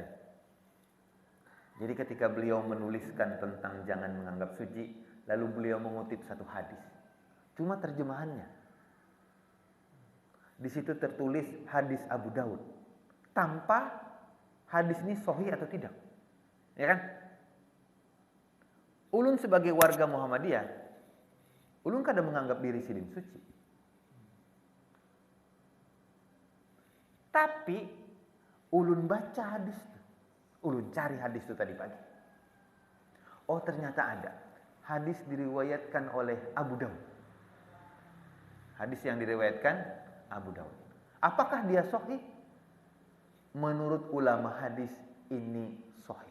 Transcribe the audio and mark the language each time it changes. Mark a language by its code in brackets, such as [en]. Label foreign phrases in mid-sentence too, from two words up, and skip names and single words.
[id] Jadi ketika beliau menuliskan tentang jangan menganggap suci, lalu beliau mengutip satu hadis. Cuma terjemahannya. Di situ tertulis hadis Abu Daud. Tanpa hadis ini sahih atau tidak. Ya kan? [bjn] Ulun sebagai warga Muhammadiyah, ulun kada menganggap diri silin suci. Tapi ulun baca hadis itu. Ulun cari hadis itu tadi pagi. Oh, ternyata ada. [id] Hadis diriwayatkan oleh Abu Daud. Hadis yang diriwayatkan Abu Daud. Apakah dia sahih? Menurut ulama hadis ini sahih.